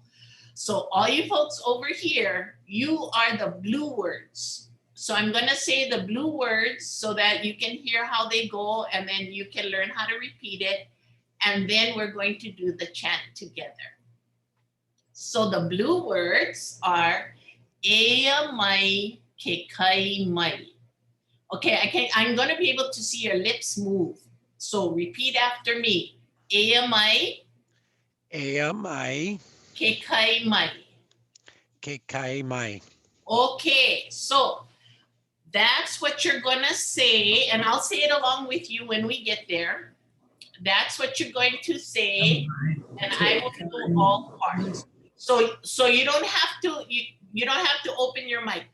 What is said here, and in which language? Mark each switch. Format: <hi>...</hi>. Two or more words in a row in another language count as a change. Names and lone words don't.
<en>So all you folks over here, you are the blue words. So I'm gonna say the blue words so that you can hear how they go and then you can learn how to repeat it. And then we're going to do the chant together. So the blue words are</en> <haw>Eia mai ke kai mai.</haw> <en>Okay, I'm going to be able to see your lips move. So repeat after me.</en> <haw>Ea mai, Ea mai, ke kai mai. ke kai mai.</haw> <en>Okay, so that's what you're going to say, and I'll say it along with you when we get there. That's what you're going to say, and I will do all parts. So you don't have to you don't have to open your mic.</en>